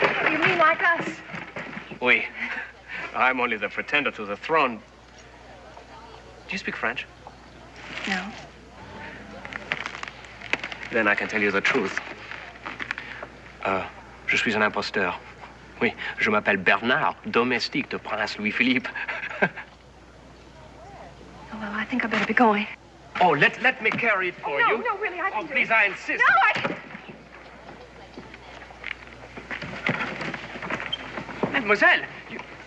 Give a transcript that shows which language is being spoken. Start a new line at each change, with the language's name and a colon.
English: You mean like us?
French: Oui.
English: I'm only the pretender to the throne. Do you speak French? No. Then I can tell you the truth.
French: Je suis un imposteur. Oui, je m'appelle Bernard, domestique de Prince Louis-Philippe.
English: Oh, well, I think I better be going. Oh, let me carry it for you. No, really, I can do please, it. I insist. No, I... Mademoiselle, you...